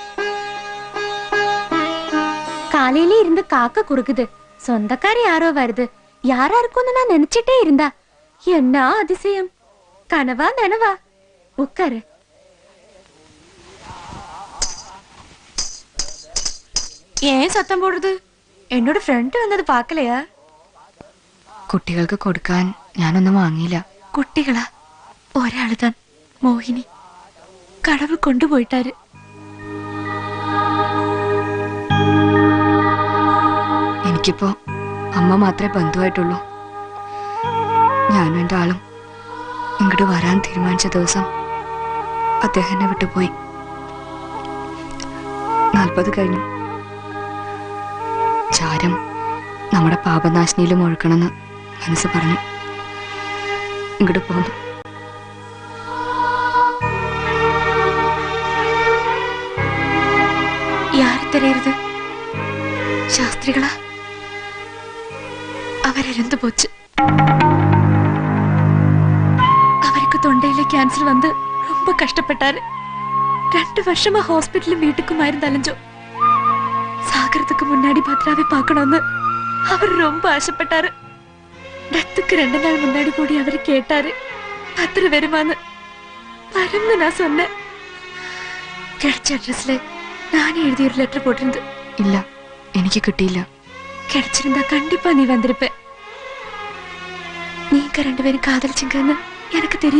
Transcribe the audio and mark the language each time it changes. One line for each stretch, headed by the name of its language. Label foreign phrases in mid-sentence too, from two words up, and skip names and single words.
Tamil: காலையில இருந்து காக்க குறுக்குது. சொந்தக்காரி யாரோ வருது. யாரா இருக்கும்னு நான் நினைச்சிட்டே இருந்தா. என்ன அதிசயம். கனவா நனவா. உட்காரு. ஏன் சத்தம் போடுறது?
Malayalam: എന്നോട് ഫ്രണ്ട് വന്നത് പാക്കലയാ? കുട്ടികൾക്ക് കൊടുക്കാൻ ഞാനൊന്നും വാങ്ങിയില്ല. കുട്ടികളാ? ഒരാള് താൻ മോഹിനി. കടവ് കൊണ്ടുപോയിട്ടാര്. എനിക്കിപ്പോ അമ്മ മാത്രമേ ബന്ധുവായിട്ടുള്ളൂ. ഞാനും എൻ്റെ ആളും ഇങ്ങോട്ട് വരാൻ തീരുമാനിച്ച ദിവസം അദ്ദേഹം എന്നെ വിട്ടുപോയി. 40 കഴിഞ്ഞു. ചാരം നമ്മുടെ പാപനാശിനിയിലും ഒഴുക്കണമെന്ന് മനസ്സ് പറഞ്ഞു. ഇങ്ങോട്ട് പോന്നു.
Tamil: யாரு தெரியறது? சாஸ்திரிகளா? அவர் இறந்து போச்சு. அவருக்கு தொண்டையில கேன்சர் வந்து ரொம்ப கஷ்டப்பட்டாரு. 2 வருஷமா ஹாஸ்பிட்டலும் வீட்டுக்கும் மருந்து அலைஞ்சோம். சாகறதுக்கு முன்னாடி பத்ராவை பார்க்கணும்னு அவர் ரொம்ப ஆசைப்பட்டாரு. டெத்துக்கு 2 நாள் முன்னாடி கூடி அவர் கேட்டாரு, பத்ர வருமானு. வரும்னு நான் சொன்னேன். கிடைச்ச அட்ரஸ்ல நானே எழுதி ஒரு லெட்டர் போட்டிருந்து.
Malayalam: ഇല്ല, എനിക്ക് കിട്ടിയില്ല.
Tamil: கிடைச்சிருந்தா கண்டிப்பா நீ வந்திருப்ப. நீங்க 2 பேரும் காதலிச்சிங்கன்னு எனக்கு தெரியும்.